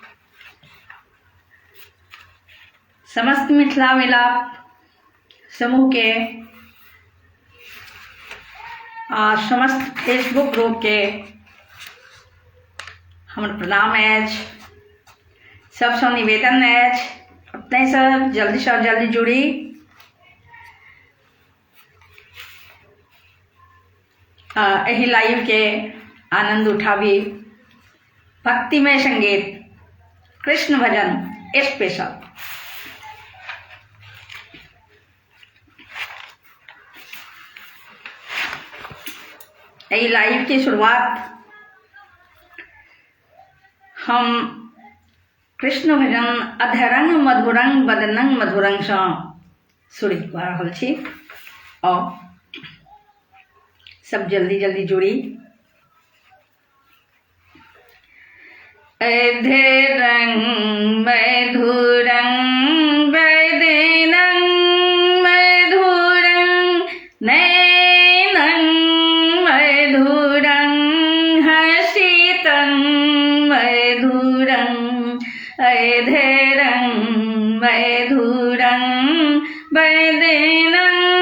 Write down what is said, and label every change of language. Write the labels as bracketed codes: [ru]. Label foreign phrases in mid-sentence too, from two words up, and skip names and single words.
[mai] समस्त मिथिला मिलाप समूह के आ समस्त फेसबुक ग्रुप के हमर प्रणाम अछि। सबसे निवेदन अछि अपने सब जल्दी से जल्दी जुड़ी। एही लाइव के आनंद उठावी। भक्तिमय संगीत, कृष्ण भजन स्पेशल। एही लाइव की शुरुआत हम कृष्ण भजन [sa] अधरंग मधुरंग बदनंग मधुरंग [mai] से शुरू कर रहल छी। और सब जल्दी जल्दी जुड़ी। [sa] अधरंग मधुरंग बदनंग मधुरंग नैनं मधुरंग हसितं मधुरंग अधरंग मधुरंग बदनंग